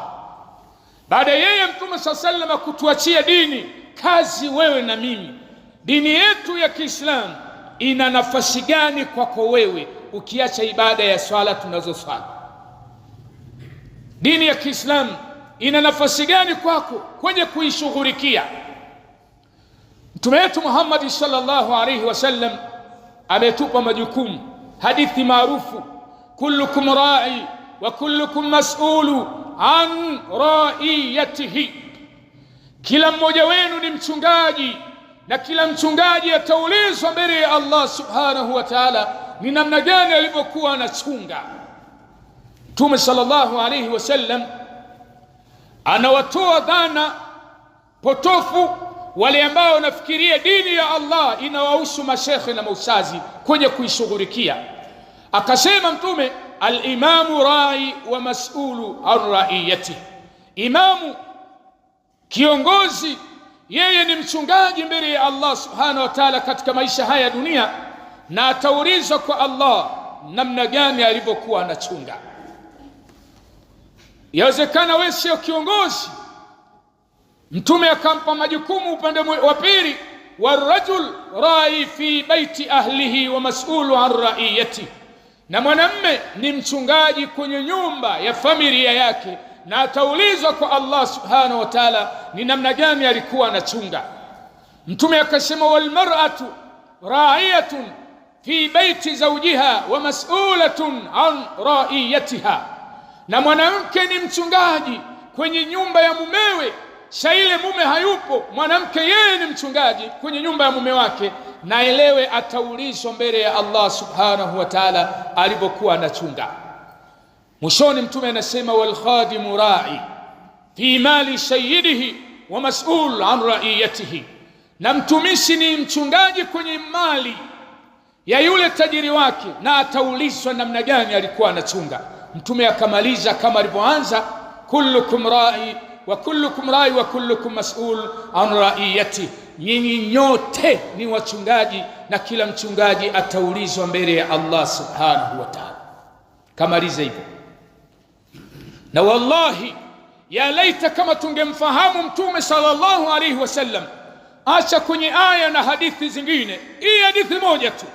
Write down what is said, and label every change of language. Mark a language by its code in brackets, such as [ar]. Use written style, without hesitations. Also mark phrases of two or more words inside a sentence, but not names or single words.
[sw] Baada yeye Mtume sallallahu kutuachia dini, kazi wewe na mimi, dini yetu ya Kiislamu ina nafasi gani kwako wewe ukiacha ibada ya swala tunazoswali? Dini ya Kiislamu ina nafasi gani kwako kwenye kuishughulikia? Mtume wetu Muhammad [ar] صلى الله عليه وسلم [sw] ametupa majukumu. Hadithi maarufu, [ar] كلكم راع وكلكم مسؤول عن رعيته, [sw] kila mmoja wenu ni mchungaji na kila mchungaji ataulizwa mbele ya Allah [ar] سبحانه وتعالى [sw] ni namna gani alivyokuwa anachunga. Mtume [ar] صلى الله عليه وسلم [sw] anawatoa dhana potofu wale ambao wanafikiria dini ya Allah inawahusu mashekhe na mausazi kwenye kuishughulikia. Akasema Mtume, [ar] الإمام راع ومسؤول عن رعيته إمام, [sw] kiongozi, yeye ni mchungaji mbele ya Allah [ar] سبحانه وتعالى [sw] katika maisha haya ya dunia, na ataulizwa kwa Allah namna gani alivyokuwa anachunga. Yawezekana wewe sio kiongozi, Mtume akampa majukumu upande wa pili, [ar] والرجل راع في بيت أهله ومسؤول عن رعيته, [sw] na mwanamme ni mchungaji kwenye nyumba ya familia yake, na ataulizwa kwa Allah [ar] سبحانه وتعالى [sw] ni namna gani alikuwa anachunga. Mtume akasema, [ar] والمرأة راعية في بيت زوجها ومسؤولة عن رعيتها, [sw] na mwanamke ni mchungaji kwenye nyumba ya mumewe. Shaile mume hayupo, mwanamke yeye ni mchungaji kwenye nyumba ya mume wake, na elewe ataulizwa mbele ya Allah [ar] سبحانه وتعالى [sw] alipokuwa anachunga. Mwishoni Mtume anasema, [ar] والخادم راع في مال سيده ومسؤول عن رعيته, [sw] na mtumishi ni mchungaji kwenye mali ya yule tajiri wake, na ataulizwa namna gani alikuwa anachunga. Mtume akamaliza kama alivyoanza, [ar] كلكم راع وكلكم راع وكلكم مسؤول عن رعيته, [sw] nyinyi nyote ni wachungaji na kila mchungaji ataulizwa mbele ya Allah [ar] سبحانه وتعالى. [sw] Kamaliza hivyo. Na [ar] والله يا ليت [sw] kama tungemfahamu Mtume [ar] صلى الله عليه وسلم, [sw] acha kwenye aya na hadithi zingine, hii hadithi moja tu.